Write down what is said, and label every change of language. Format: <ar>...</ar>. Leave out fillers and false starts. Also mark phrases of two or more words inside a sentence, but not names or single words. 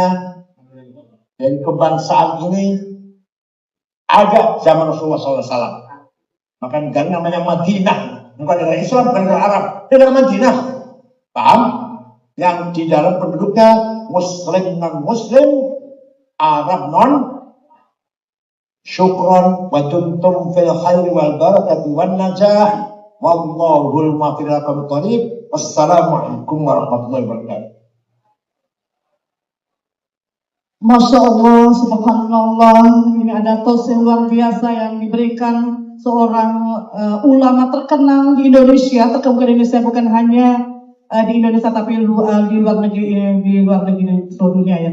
<id>Dari kebangsaan ini ada zaman Rasulullah SAW. Maka negara namanya Madinah, bukan negara Islam, bukan negara Arab, negara Madinah. Paham? Yang di dalam penduduknya Muslim non Muslim, Arab non.</id> <ar>شكرا وأنتم في الخير والبركة والنجاح. والله الموفق إلى أقوم الطريق. والسلام عليكم ورحمة الله وبركاته. ما شاء الله، سبحان الله,</ar> <id>ini ada tos yang luar biasa yang diberikan seorang ulama terkenal di Indonesia, terkemuka di Indonesia, bukan hanya di Indonesia tapi di luar negeri seluruh dunia ya.</id>